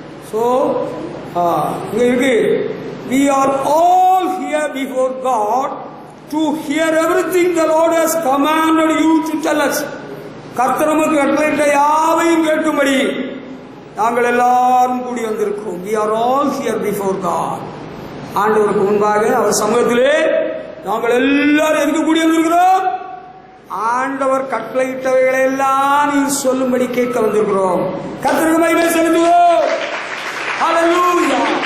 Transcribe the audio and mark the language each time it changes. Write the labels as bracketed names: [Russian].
[Tamil] So இங்க இருக்கு, [English] we are all here before God to hear everything the Lord has commanded you to tell us. [Tamil] கர்த்தர் நமக்கு கட்டளையிட்ட யாவையும் கேட்கும்படி நாங்கள் எல்லாரும் கூடி வந்திருக்கிறோம். [English] we are all here before God. [Tamil] ஆண்டவருக்கு முன்பாக அவர் சமூகத்திலே நாங்கள் எல்லாரும் எதுக்கு கூடி வந்திருக்கிறோம்? ஆண்டவர் கட்டளையிட்டவைகளை எல்லாம் நீ சொல்லும்படி கேட்க வந்திருக்கிறோம். கர்த்தருக்கு மகிமை செலுத்துவோம். ஹல்லேலூயா.